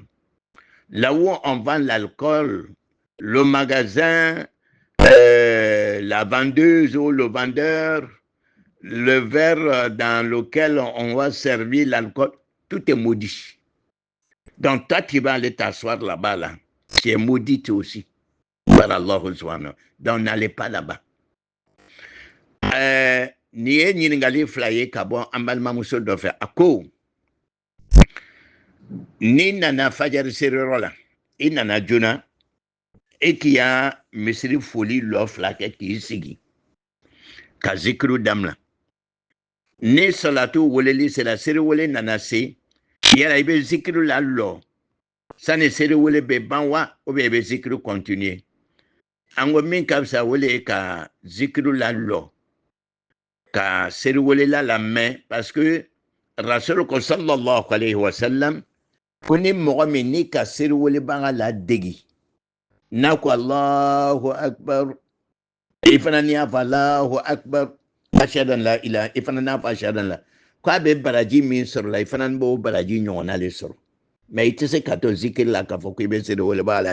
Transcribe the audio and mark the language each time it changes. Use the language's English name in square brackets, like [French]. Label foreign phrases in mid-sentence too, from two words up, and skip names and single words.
[French] Là où on vend l'alcool, le magasin, la vendeuse ou le vendeur, le verre dans lequel on va servir l'alcool, tout est maudit. Donc toi, tu vas aller t'asseoir là-bas, là. Tu es maudit aussi. Par Allah. Donc n'allez pas là-bas. [Bambara] ni ye ɲiningali fila ye ka bɔ an balimamuso dɔ fɛ a ko ni nana fajari seriyɔrɔ la i nana joona e k'i ya misiri foli lɔ fila kɛ k'i sigi ka zikiru damina ni salatu weleli sera seri wele nana se yala i bɛ zikiru la lɔ sani seri wele bɛ ban wa ubiyɛn i bɛ zikiru kɔntinue an ko min ka fisa wele ye ka zikiru la lɔ ka seri wele la lamɛn [French] parce que [Bambara] rasulu ko [Arabic] صلى الله عليه وسلم [Bambara] ko ni mɔgɔ min ni ka seri wele baga la degi n'a ko [Arabic] الله أكبر [Bambara] i fana ni y'a fɔ [Arabic] الله أكبر أشهد أن لا إله [Bambara] i fana n'a fɔ [Arabic] أشهد أن لا [Bambara] ko a bɛ baraji min sɔrɔ la i fana b'o baraji ɲɔgɔnna le sɔrɔ mais i tɛ se ka to zikiri la k'a fɔ ko i bɛ seri wele baga la